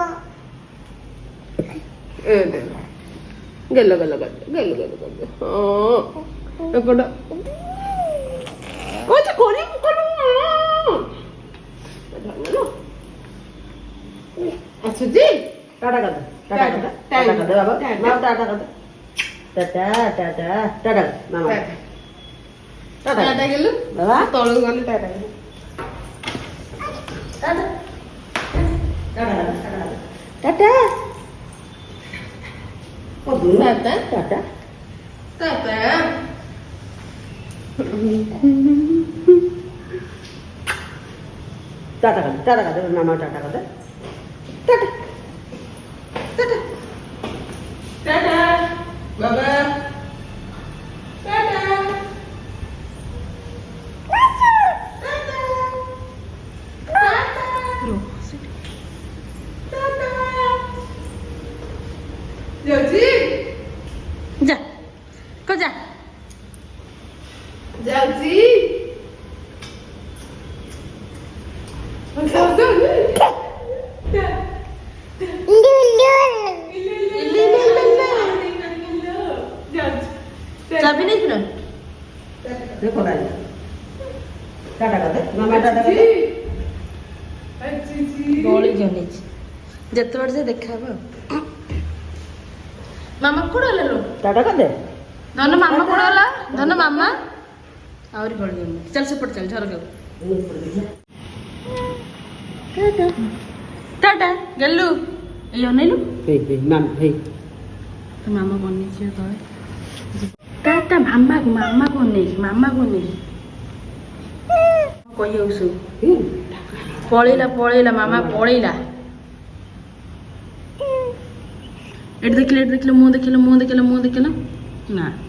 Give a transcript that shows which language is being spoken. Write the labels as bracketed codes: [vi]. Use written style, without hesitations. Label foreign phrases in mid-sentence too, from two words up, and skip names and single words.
[or] ଗେଲ ଗେଲ ଗେଲ ଗେଲ ଗେଲ ଗେଲ ଏପଟ ଆସୁଛି [hi] टाटा कर दे टाटा कर दे टाटा कर दे बाबा मामा टाटा कर दे टाटा टाटा टाटा मामा टाटा [or] ଟାଟା ଗେଲୁ [hi] बाबा [or] ତଳକୁ ଗଲେ ଟାଟା ଗେଲୁ [hi] टाटा टाटा टाटा ओ टाटा टाटा टाटा टाटा कर दे मामा टाटा कर दे टाटा टाटा बाबा टाटा ଯାଉଛି [or] ଯା କ ଯା ଯାଉଛି ଚାବି ନେଇଥିଲ [hi] देखो भाई टाटा कर दे मामा टाटा कर दे [or] ଗଳି ଜନେଇଛି ଯେତେବେଳେ ସେ ଦେଖାହବ ମାମା କୋଉଟା ହେଲା ଲୋ [hi] टाटा कर दे [or] ଧନ ମାମା କୋଉଟା ହେଲା ଧନ ମାମା ଆହୁରି ଗଳି ଜନେଇଛି ଚାଲ ସେପଟେ ଚାଲ ଝରକାକୁ ଟାଟା ଗେଲୁ ଏଇ ଅନେଇଲୁ [hi] हे नाम हे [or] ତ ମାମା ବନେଇଛି ତଳେ ତା ମାମାକୁ ଅନେଇଛି କହିବାକୁ ସବୁ ପଳେଇଲା ମାମା ପଳେଇଲା ଏଠି ଦେଖିଲେ ମୁହଁ ଦେଖିଲ ନା